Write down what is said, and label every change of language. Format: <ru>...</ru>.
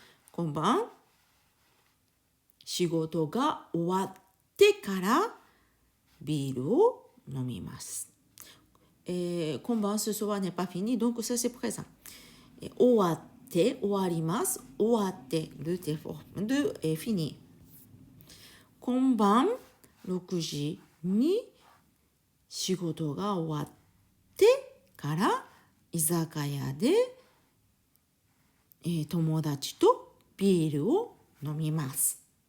<ja>今晩、仕事が終わってからビールを飲みます。今晩、</ja> <fr>ce soir n'est pas fini, donc ça c'est présent.</fr> <ja>終わって、終わります。終わって、</ja> <fr>le T forme de fini.</fr> <ja>今晩、6時に仕事が終わってから居酒屋で、友達とビールを飲みます。</ja>